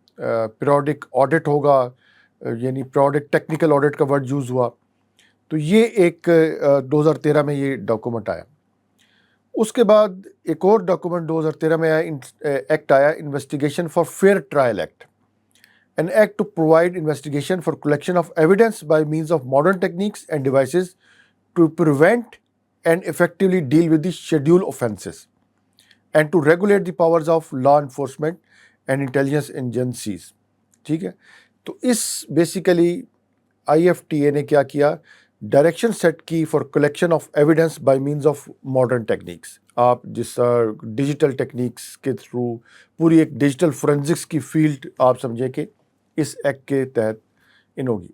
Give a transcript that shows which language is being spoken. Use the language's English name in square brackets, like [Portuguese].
[Urdu] Periodic audit ہوگا، یعنی periodic technical audit کا ورڈ یوز ہوا. تو یہ ایک 2013 میں یہ ڈاکومنٹ آیا. اس کے بعد ایک اور ڈاکومنٹ 2013 میں آیا، ایکٹ آیا، investigation for fair trial act. [English] An act to provide investigation for collection of evidence by means of modern techniques and devices to prevent and effectively deal with the scheduled offenses and to regulate the powers of law enforcement and intelligence agencies. [Urdu] ٹھیک ہے، تو اس basically I F T A نے کیا کیا، direction set کی [English] For collection of evidence by means of modern techniques. [Urdu] آپ جس digital techniques کے تھرو پوری ایک ڈیجیٹل فورینزکس کی فیلڈ آپ سمجھیں کہ اس ایکٹ کے تحت ان ہوگی.